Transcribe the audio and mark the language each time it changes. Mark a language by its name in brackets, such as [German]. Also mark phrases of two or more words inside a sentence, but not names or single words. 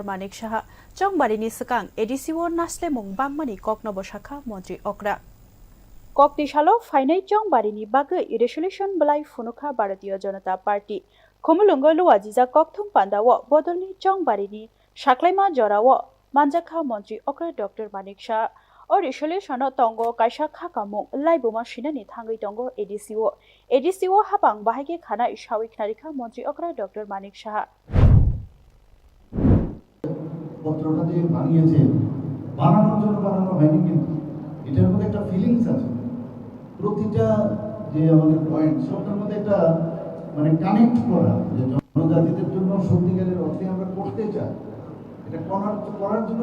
[Kok Borok] Manik Saha chongbarini sakang ADCO naslemung bangmani koknobo shakha monji okra kokti shalo fainai chongbarini bagai resolution belai funukha Bharatiya Janata Party khomulungo luwajija kokthum pandawo bodolni chongbarini shaklaima jorawo manjakha monji okra Dr. Manik Saha o resolution tongo kaisa khakamung laiboma shinani thangai tongo ADCO habang bahage khana ishawik narikha monji okra Dr. Manik Saha [Bangla] পত্রটা যে বানিয়েছে বানানোর জন্য বানানো হয়নি কিন্তু এটার মধ্যে একটা ফিলিংস আছে প্রতিটা যে আমাদের পয়েন্ট সবটার মধ্যে একটা মানে কানেক্ট করা যে জনজাতিদের জন্য সত্যিকারের অর্থে আমরা করতে চাই এটা করার জন্য